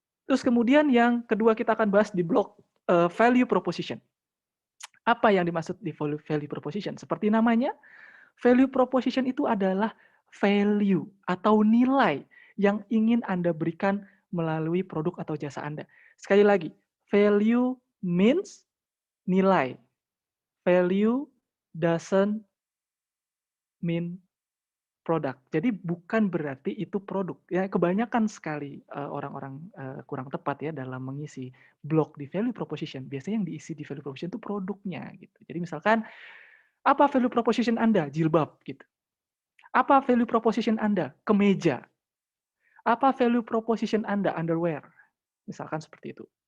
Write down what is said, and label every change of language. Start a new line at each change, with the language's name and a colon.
Indonesian: Terus kemudian yang kedua kita akan bahas di blok value proposition. Apa yang dimaksud di value proposition? Seperti namanya, value proposition itu adalah value atau nilai yang ingin Anda berikan melalui produk atau jasa Anda. Sekali lagi,
English: value means
Indonesian: nilai.
English: Value doesn't mean product.
Indonesian: Jadi bukan berarti itu produk. Ya kebanyakan sekali orang-orang kurang tepat ya dalam mengisi blok di value proposition. Biasanya yang diisi di value proposition itu produknya gitu. Jadi misalkan apa value proposition Anda? Jilbab gitu. Apa value proposition Anda? Kemeja. Apa value proposition Anda? Underwear. Misalkan seperti itu.